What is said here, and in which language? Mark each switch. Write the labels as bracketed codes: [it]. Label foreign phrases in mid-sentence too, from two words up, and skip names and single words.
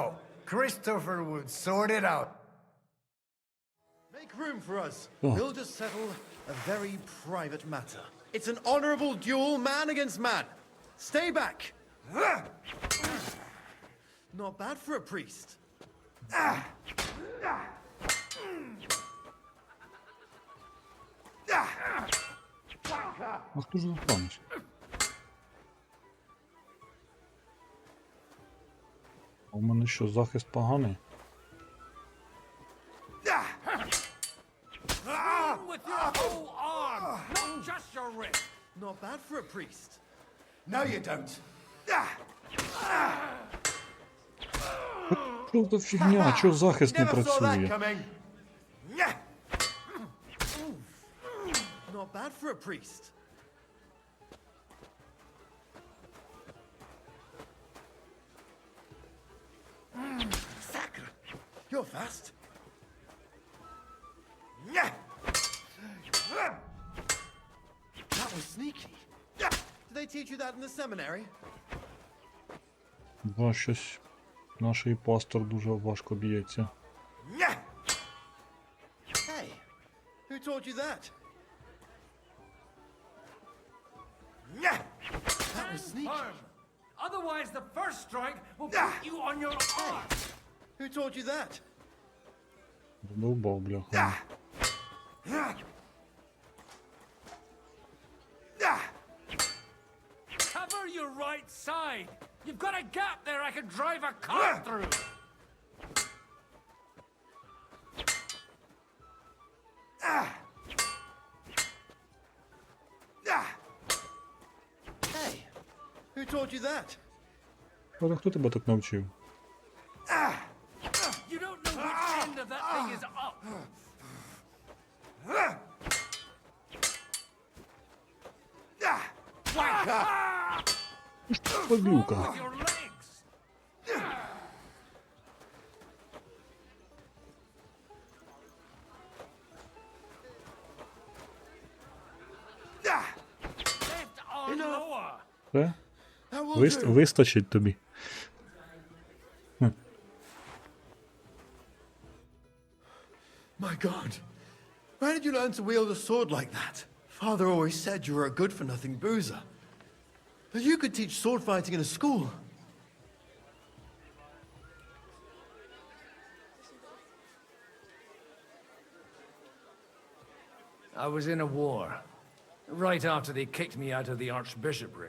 [en] Christopher would sort it out. Make room for us. We'll just settle a very private matter. It's an honorable duel, man against man. Stay back. Not bad for a priest. [uk] А хто ж охоронець? А у мене що, захист поганий? [en] With your whole arm, not just your wrist. Not bad for a priest. No, you don't. [uk] Що за фігня? Чого захист не [en] Never saw that [uk] працює? [en] coming. Not bad for a priest. You're fast. That was sneaky. Did they teach you that in the seminary? [uk] Да, щось наш пастор дуже важко б'ється. [en] Hey, who taught you that? That was sneaky. Firm. Otherwise, the first strike will put you on your arm. Who taught you that? [uk] Задовбав, бляха. [en] your right side. You've got a gap there I could drive a car through. Hey, who taught you that? [uk] А хто тебе так навчив? [en] You don't know which end of that thing is up. [uk] Побілка. [en] Your legs. Left arm lower. [uk] Все? Вистачить тобі. [en] My God, where did you learn to wield a sword like that? Father always said you were a good-for-nothing boozer. But you could teach sword fighting in a school. I was in a war, right after they kicked me out of the archbishopric.